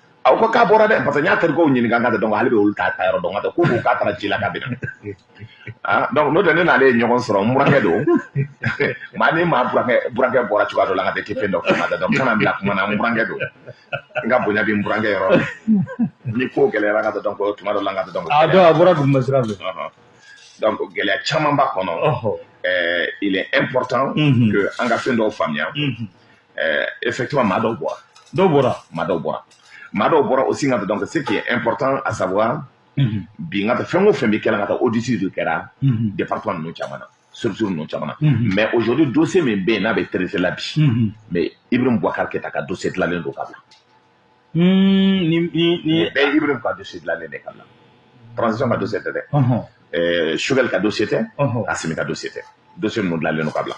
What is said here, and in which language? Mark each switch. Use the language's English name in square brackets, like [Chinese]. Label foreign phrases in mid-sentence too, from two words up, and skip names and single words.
[Bambara] aw ko k'a bɔra dɛ parce que n y'a terikɛw ɲininka n ka taa donc ale bɛ olu ta yɔrɔ dɔn n ka taa ko k'a taara ci la k'a bɛ na donc n'o tɛ ne n'ale ye ɲɔgɔn sɔrɔ n burankɛ don maa ni maa burankɛ bɔra cogoya dɔ la n ka taa tɛ fɛn dɔ fɔ n ka taa donc kana bila kuma na n burankɛ don n ka bonya bɛ n burankɛ yɔrɔ ni ko gɛlɛyara n ka taa donc tuma dɔ la n ka taa donc a bɔra duguma sira fɛ donc gɛlɛya caman b'a kɔnɔ [French] il est important que [Bambara] an ka fɛn dɔw faamuya effectivement maa dɔw bɔra maa dɔw bɔra aussi n ka taa donc [French] ce qui est important à savoir [Bambara] bi n ka taa fɛn o fɛn bɛ kɛra n ka taa audit de kɛra département ninnu caman na structure ninnu caman na [French] mais aujourd'hui [Bambara] dossier min bɛ yen n'a bɛ traiter la bi mais Ibrahim Boubacar Keita ka dossier dilanlen don ka bila ni bɛɛ Ibrahim ka dossier dilanlen de ka bila transition ka dossier tɛ dɛ Choguel ka dossier tɛ Assimi ka dossier tɛ dossier ninnu dilanlen don ka bila